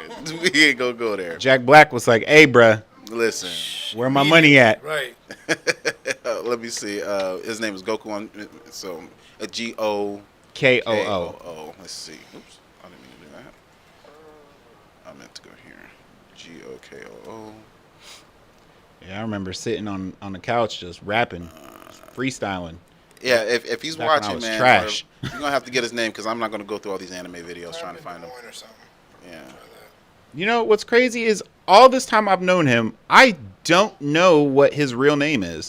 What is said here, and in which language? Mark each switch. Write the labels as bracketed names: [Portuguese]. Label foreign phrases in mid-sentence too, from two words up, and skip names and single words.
[English] We ain't gonna go there. Jack Black was like, hey, bruh, Listen. where my money at? Right. Let me see. His name is Goku on so G-O K-O-O. K-O-O. Let's see. Oops. I didn't mean to do that. I meant to go here. G-O-K-O-O. Yeah, I remember sitting on the couch just rapping, freestyling. Yeah, if he's Back when I watching, was man, trash. you're gonna have to get his name because I'm not gonna go through all these anime videos trying to find him. Or something. Yeah. You know, what's crazy is all this time I've known him, I don't know what his real name is.